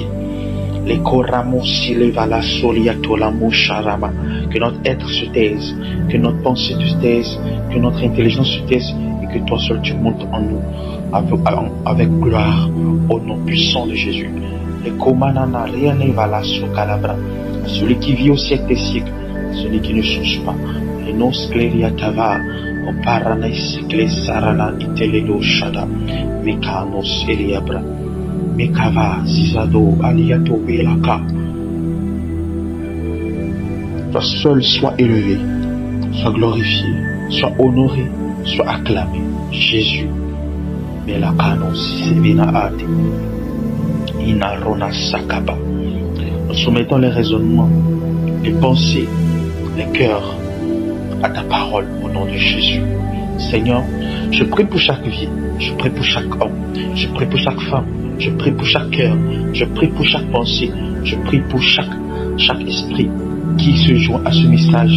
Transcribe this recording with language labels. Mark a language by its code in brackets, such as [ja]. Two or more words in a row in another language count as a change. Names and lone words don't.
[fr] Que notre être se taise, que notre pensée se taise, que notre intelligence se taise et que toi seul tu montes en nous avec gloire au nom puissant de Jésus. Celui qui vit au siècle des siècles, celui qui ne change pas. Et non sclériatava, au paranais sarana iteledo shada, mekanos eliabra, mekava zizado aliato belaka. Toi seul sois élevé, sois glorifié, sois honoré, sois acclamé. Jésus, melakanos sevinaate, inarona sakaba. Nous soumettons les raisonnements, les pensées, les cœurs à ta parole au nom de Jésus. Seigneur, je prie pour chaque vie, je prie pour chaque homme, je prie pour chaque femme, je prie pour chaque cœur, je prie pour chaque pensée, je prie pour chaque esprit qui se joint à ce message.